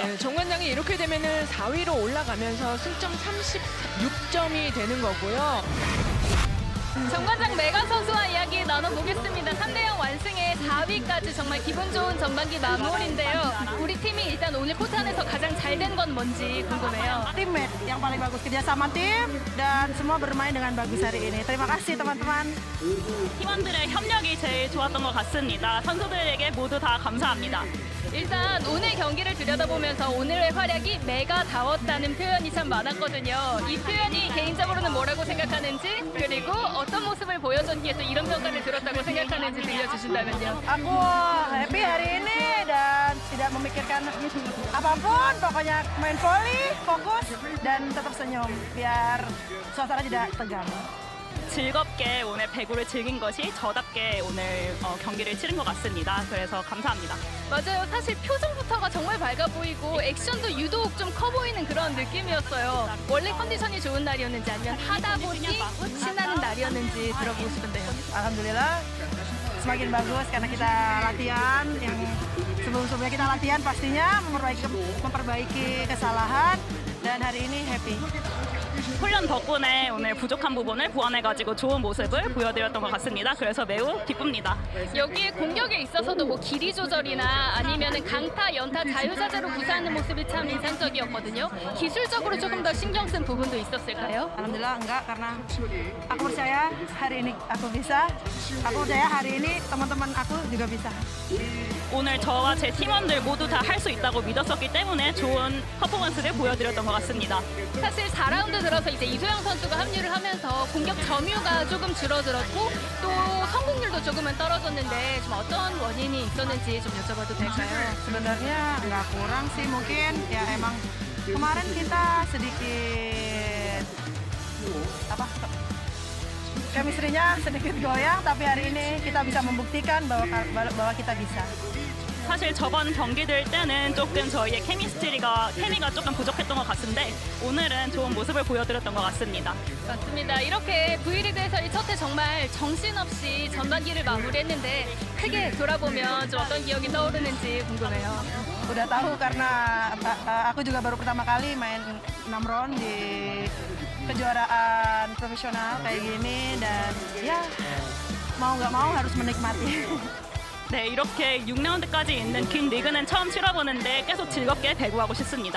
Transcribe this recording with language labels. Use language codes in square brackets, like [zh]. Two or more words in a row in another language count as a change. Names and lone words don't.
[ko] 네, 정관장이 이렇게 되면은 4위로 올라가면서 승점 36점이 되는 거고요. 정관장 메가 선수와 이야기 나눠보겠습니다. 3대0 완승에 4위까지 정말 기분 좋은 전반기 마무리인데요. 우리 팀이 일단 오늘 코트 안에서 가장 잘 된 건 뭔지 궁금해요. [id] Teammate yang paling bagus, kerjasama tim dan semua bermain dengan bagus hari ini. Terima kasih teman-teman. [ko] 팀원들의 협력이 제일 좋았던 것 같습니다. 선수들에게 모두 다 감사합니다. 일단 오늘 경기를 들여다보면서 오늘의 활약이 메가다웠다는 표현이 참 많았거든요. 이 표현이 개인적으로는 뭐라고 생각하는지, 그리고 어떤 모습을 보여줬기에 또 이런 평가를 들었다고 생각하는지 들려주신다면요. [id] Aku happy hari ini dan tidak memikirkan apapun. Pokoknya main volley, fokus dan tetap senyum biar suasana tidak tegang. [ko] 즐겁게 오늘 배구를 즐긴 것이 저답게 오늘 경기를 치른 것 같습니다. 그래서 감사합니다. 맞아요. 사실 표정부터가 정말 밝아 보이고 액션도 유독 좀 커 보이는 그런 느낌이었어요. 원래 컨디션이 좋은 날이었는지 아니면 하다 보니 신나는 날이었는지 들어보고 싶은데요. [id] Alhamdulillah semakin bagus karena kita latihan yang sebelum-sebelumnya kita latihan pastinya memperbaiki kesalahan dan hari ini happy. [ko] 훈련 덕분에 오늘 부족한 부분을 보완해가지고 좋은 모습을 보여드렸던 것 같습니다. 그래서 매우 기쁩니다. 여기에 공격에 있어서도 뭐 길이 조절이나 아니면은 강타, 연타, 자유자재로 구사하는 모습이 참 인상적이었거든요. 기술적으로 조금 더 신경 쓴 부분도 있었을까요? [id] Alhamdulillah enggak karena aku percaya hari ini aku bisa. Aku percaya hari ini teman-teman aku juga bisa. [ko] 오늘 저와 제 팀원들 모두 다 할 수 있다고 믿었었기 때문에 좋은 퍼포먼스를 보여드렸던 것 같습니다. 사실 4라운드 들어서 이제 이소영 선수가 합류를 하면서 공격 점유가 조금 줄어들었고 또 성공률도 조금은 떨어졌는데 좀 어떤 원인이 있었는지 좀 여쭤봐도 될까요? [id] Sebenarnya nggak kurang sih, mungkin ya emang kemarin kita sedikit chemistry-nya sedikit goyang, tapi hari ini kita bisa membuktikan bahwa kita bisa. [ko] 사실 저번 경기들 때는 조금 저희의 케미가 조금 부족했던 것 같은데 오늘은 좋은 모습을 보여드렸던 것 같습니다. 맞습니다. 이렇게 V리그에서 첫 해 정말 정신없이 전반기를 마무리했는데 크게 돌아보면 좀 어떤 기억이 떠오르는지 궁금해요. [id] Udah tahu karena aku juga baru pertama kali main 6 round di kejuaraan profesional kayak gini dan ya mau nggak mau harus menikmati. [ko] 네, 이렇게 6라운드까지 있는 긴 리그는 처음 치러보는데 계속 즐겁게 배구하고 싶습니다.